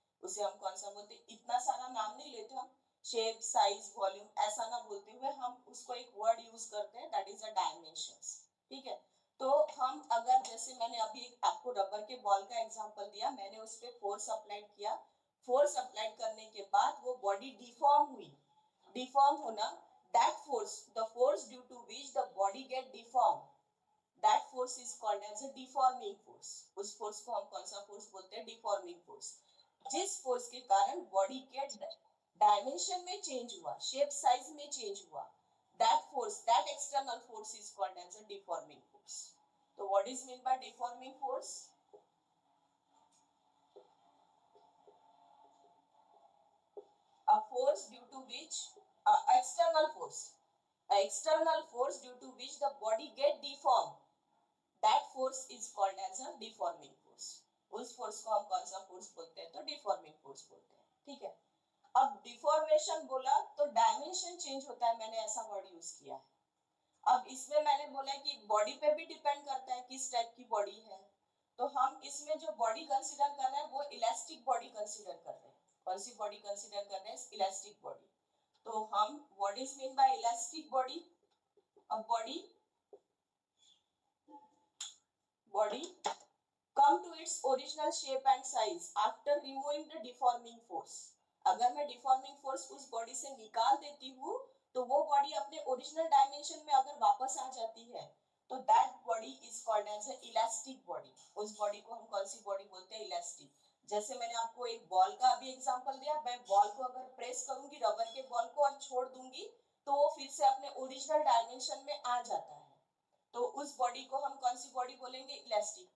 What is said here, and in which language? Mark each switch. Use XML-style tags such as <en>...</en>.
<hi>उसे हम कौन सा बोलते हैं, इतना सारा नाम नहीं लेते हम, शेप साइज वॉल्यूम ऐसा ना बोलते हुए हम उसको एक वर्ड यूज करते हैं,</hi> <en>That is a dimensions.</en> <hi>ठीक है, तो हम अगर जैसे मैंने अभी आपको रबर के बॉल का एग्जांपल दिया, मैंने उस पर फोर्स अप्लाई किया, फोर्स अप्लाई करने के बाद वो बॉडी डिफॉर्म हुई। डिफॉर्म होना,</hi> <en>that force, the force due to which the body get deformed, that force is called as a deforming force।</en> <hi>उस फोर्स को हम कौन सा फोर्स बोलते हैं, डिफॉर्मिंग फोर्स। जिस फोर्स के कारण बॉडी के डायमेंशन में चेंज हुआ, शेप साइज में चेंज हुआ,</hi> <en>that force, that external force is called as a deforming force। तो what is meant by deforming force? A force force due to which external force, external force due to which the body get deformed, that force is called as a deforming force.</en> <hi>उस force को हम कौन सा force बोलते हैं? तो deforming force बोलते हैं, ठीक है। अब डिफॉर्मेशन बोला तो डायमेंशन चेंज होता है, मैंने ऐसा वर्ड यूज किया है। अब इसमें मैंने बोला कि बॉडी पे भी डिपेंड करता है किस टाइप की बॉडी है, तो हम इसमें जो बॉडी कंसीडर कर रहे हैं वो इलास्टिक बॉडी कंसीडर कर रहे हैं। कौन सी बॉडी कंसीडर कर रहे हैं? Elastic body. तो हम</hi> <en>What is mean by elastic body? अब body come to its original shape and size after removing the deforming force।</en> <hi>अगर मैं डिफॉर्मिंग फोर्स उस बॉडी से निकाल देती हूँ तो वो बॉडी अपने ओरिजिनल डायमेंशन में अगर वापस आ जाती है तो</hi> <en>That body is called as a elastic body.</en> <hi>उस बॉडी को हम कौन सी बॉडी बोलते हैं? इलास्टिक। जैसे मैंने आपको एक बॉल का अभी एग्जांपल दिया, मैं बॉल को अगर प्रेस करूंगी रबर के बॉल को और छोड़ दूंगी तो वो फिर से अपने ओरिजिनल डायमेंशन में आ जाता है, तो उस बॉडी को हम कौन सी बॉडी बोलेंगे? इलास्टिक।</hi>